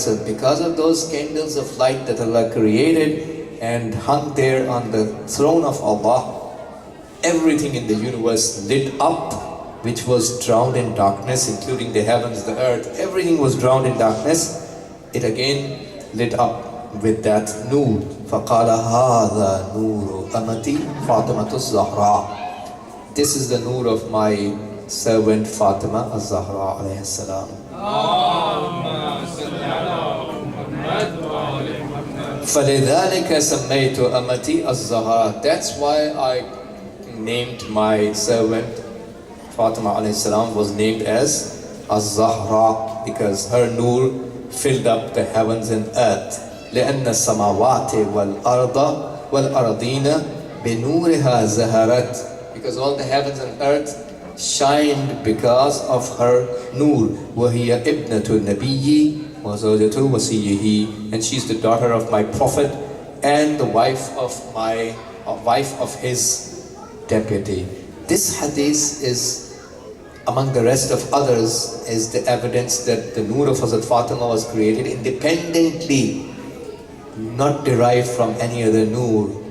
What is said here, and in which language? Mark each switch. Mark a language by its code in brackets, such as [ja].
[en] So because of those candles of light that Allah created and hung there on the throne of Allah, everything in the universe lit up, which was drowned in darkness, including the heavens, the earth, everything was drowned in darkness. It again lit up with that nur. [ar] فَقَالَ هَذَا نُورُ أَمَتِي فَاطِمَةُ az-Zahra. [en] This is the nur of my servant Fatimah az-Zahra alayhi salam. [ar] فَلِذَلِكَ سَمَّيْتُ أَمَتِي az-Zahra. [en] That's why I named my servant Fatimah alayhi salam was named as az-Zahra, because her nur filled up the heavens and earth. [ar] لأن السماوات والأرض والأرضين بنورها زهرت. [en] Because all the heavens and earth shined because of her nur. [ar] وهي ابنة النبي وزوجة وصيه. [en] And she's the daughter of my prophet and the wife of his deputy. This hadith is, among the rest of others, is the evidence that the nur of Hazrat Fatima was created independently, not derived from any other nur.